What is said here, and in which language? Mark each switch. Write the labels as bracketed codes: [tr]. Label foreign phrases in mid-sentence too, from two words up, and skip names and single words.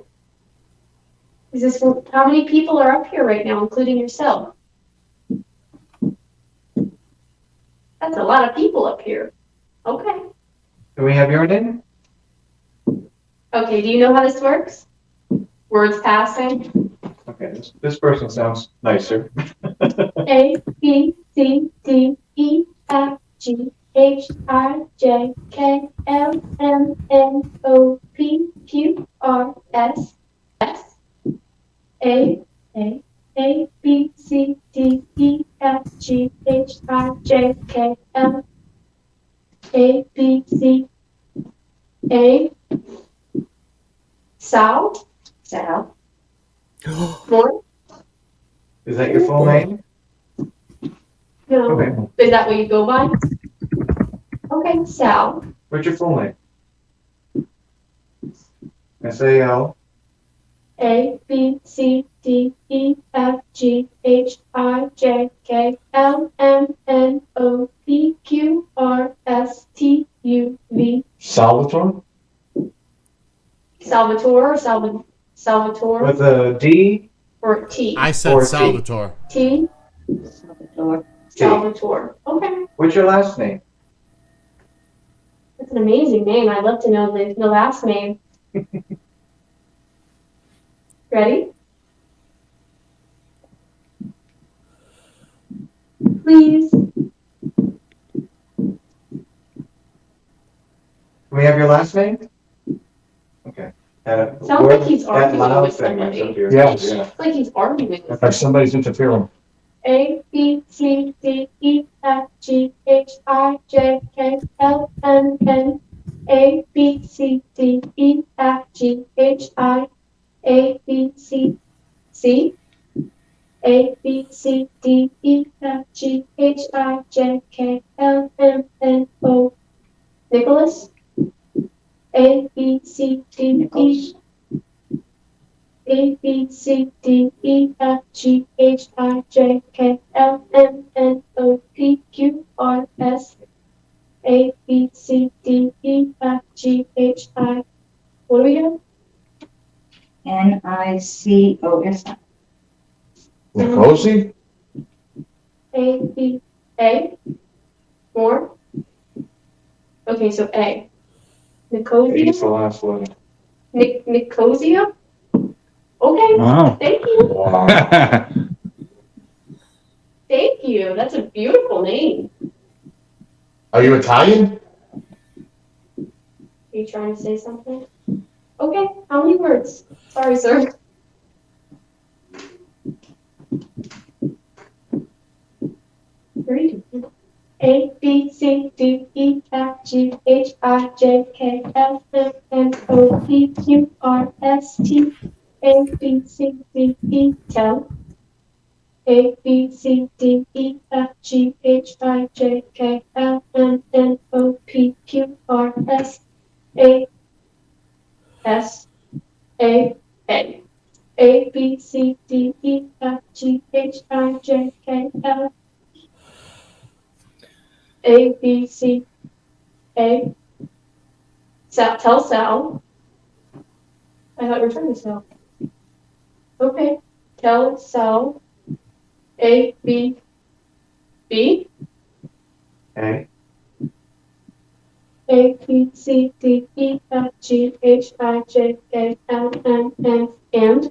[en] Is this, how many people are up here right now, including yourself? That's a lot of people up here. Okay. Do we have your name? Okay, do you know how this works? Words passing? Okay, this person sounds nicer. A, B, C, D, E, F, G, H, I, J, K, L, M, N, O, P, Q, R, S, S, A, B, C, D, E, F, G, H, I, J, K, L, A, B, C, A, Sal? Sal? More? Is that your full name? No. Okay. Is that what you go by? Okay, Sal. What's your full name? S-A-L. A, B, C, D, E, F, G, H, I, J, K, L, M, N, O, P, Q, R, S, T, U, V. Salvatore? Salvatore or Salvatore With a D? or T? I said Or T. Salvatore. T? T. Salvatore. Okay. What's your last name? That's an amazing name. I'd love to know the last name. Ready? Please. Do we have your last name? Okay. Sounds like he's arguing with somebody. Yes. It's like he's arguing with Like somebody's interfering. A, B, C, D, E, F, G, H, I, J, K, L, M, N, A, B, C, D, E, F, G, H, I, A, B, C, C, A, B, C, D, E, F, G, H, I, J, K, L, M, N, O. Nicholas? A, B, C, D, E, A, B, C, D, E, F, G, H, I, J, K, L, M, N, O, P, Q, R, S, A, B, C, D, E, F, G, H, I. What do we have? Nicos. Nicosi? A, B, A? More? Okay, so A. Nicosia? It's the last letter. Nicosia? Okay, Wow. thank you. Wow. Thank you. That's a beautiful name. Are you Italian? Are you trying to say something? Okay, how many words? Sorry, sir. Three. A, B, C, D, E, F, G, H, I, J, K, L, M, N, O, P, Q, R, S, T, A, B, C, D, E, tell. A, B, C, D, E, F, G, H, I, J, K, L, M, N, O, P, Q, R, S, A, S, A, A. A, B, C, D, E, F, G, H, I, J, K, L, A, B, C, A. Tell Sal. I thought you were trying to Sal. Okay. Tell Sal. A, B, B. A. A, B, C, D, E, F, G, H, I, J, K, L, M, N, and.